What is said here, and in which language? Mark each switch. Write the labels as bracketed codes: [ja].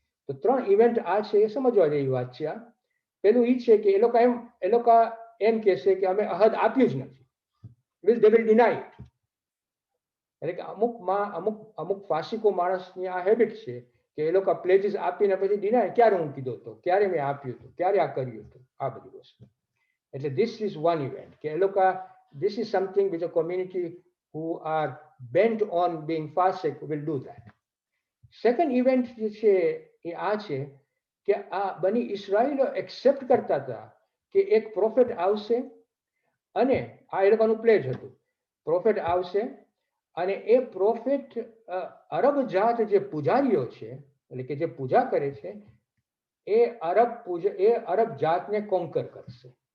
[gu] તો 3 ઇવેન્ટ આ છે એ સમજવા જેવી વાત છે. આ પેલું એ છે કે એ લોકો એમ કહેશે કે અમે અહદ આપ્યું જ નથી. [en] they will deny it. [gu] એટલે કે અમુક ફાસિકો માણસની આ હેબિટ છે કે એ લોકો પ્લેજીસ આપીને પછી ડિનાય ક્યારે હું કીધો હતો, ક્યારે મેં આપ્યું હતું, ક્યારે આ કર્યું હતું, આ બધી વસ્તુ. એટલે [en] this is one event [gu] કે એ લોકો [en] this is something which a community who are bent on being fasik will do that. Second event [gu] જે છે એ આ છે કે આ બની ઇઝરાયલો એક્સેપ્ટ કરતા હતા કે એક પ્રોફેટ આવશે અને આ એ લોકોનું પ્લેજ હતું. પ્રોફેટ આવશે અને એ પ્રોફેટ અરબ જાત જે પૂજારીઓ છે એટલે કે જે પૂજા કરે છે એ અરબ જાતને કોન્કર કરશે.